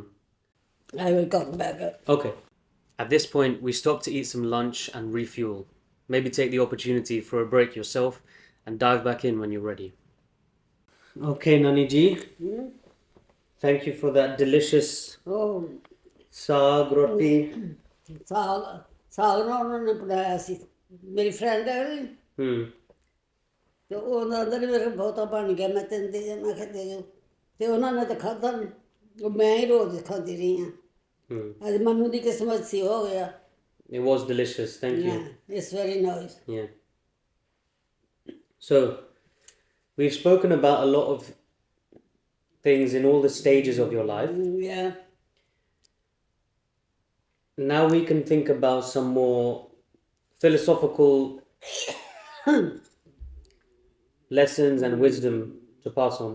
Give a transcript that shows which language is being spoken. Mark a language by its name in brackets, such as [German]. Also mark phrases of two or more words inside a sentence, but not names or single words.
[English] I will come back. Okay. At this point, we stop to eat some lunch and refuel. Maybe take the opportunity for a break yourself and dive back in when you're ready. Okay, Naniji. Thank you for that delicious Oh, saag roti. [Punjabi] ਸਾਗ ਨਾ ਉਹਨਾਂ ਨੇ ਬਣਾਇਆ ਸੀ ਮੇਰੀ ਫਰੈਂਡ ਹੈ ਨੀ, Hmm. ਤੇ ਉਹਨਾਂ ਅੰਦਰ ਮੇਰੇ ਬਹੁਤਾ ਬਣ ਗਿਆ ਮੈਂ ਤੈਨੂੰ ਦੇ ਮੈਂ ਕਿਹਾ ਦੇ ਜੋ ਤੇ ਉਹਨਾਂ ਨੇ ਤਾਂ ਖਾਧਾ ਨਹੀਂ ਉਹ ਮੈਂ ਹੀ ਰੋਜ਼ ਖਾਂਦੀ ਰਹੀ ਹਾਂ Hmm. ਅੱਜ ਮਨੂੰ ਦੀ ਕਿਸਮਤ ਸੀ ਹੋ ਗਿਆ [English] It was delicious. Thank you. it's very nice Yeah. So, we've spoken about a lot of things in all the stages of your life. yeah Now we can think about some more philosophical lessons and wisdom to pass on.